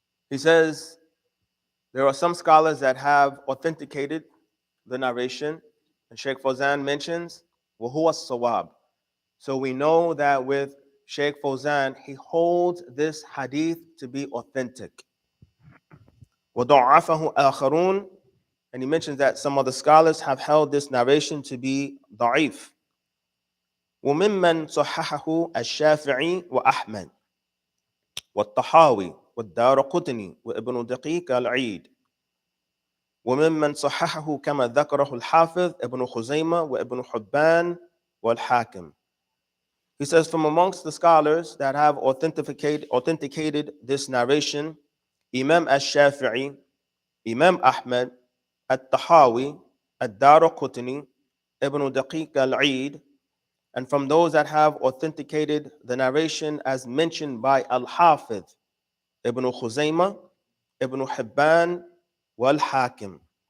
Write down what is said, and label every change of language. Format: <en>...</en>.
<en>He says there are some scholars that have authenticated the narration, and Sheikh Fawzan mentions</en> <ar>وَهُوَ الصَّوَابُ.</ar> <en>So we know that with Sheikh Fawzan, he holds this hadith to be authentic.</en> <ar>وَضَعَّفَهُ آخَرُونَ.</ar> <en>And he mentions that some of the scholars have held this narration to be da'if.</en> <ar>وممن صححه الشافعي وأحمد والطحاوي والدارقطني وابن دقيق العيد وممن صححه كما ذكره الحافظ ابن خزيمة وابن حبان والحاكم.</ar> <en>He says from amongst the scholars that have authenticated this narration, Imam al-Shafi'i, Imam Ahmad, al-Tahawi, al-Daraqutni, Ibn Daqiq al-Eid, and from those that have authenticated the narration as mentioned by Al-Hafidh, Ibn Khuzaymah, Ibn Hibban, wal-Hakim.</en>